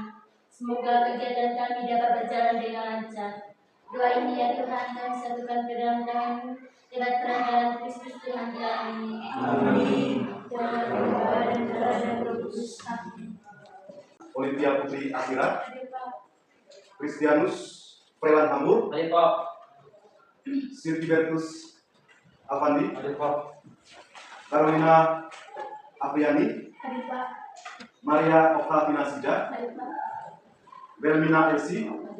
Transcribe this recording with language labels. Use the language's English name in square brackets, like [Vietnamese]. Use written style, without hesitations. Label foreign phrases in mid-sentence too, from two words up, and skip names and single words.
[Indonesian] Semoga kegiatan kami dapat berjalan dengan lancar. Doa ini ya Tuhan, kami satukan ke dalam tangan-Mu lewat perantaraan Kristus Tuhan kami. Amin. Dalam Bapa dan Putra dan Roh Kudus. Amin. Olivia Putri Asira, Kristianus Frelan Hambur, Sirkibertus Avandi, Carolina Apriani, Maria Octavina Sija, Belmina Elsi,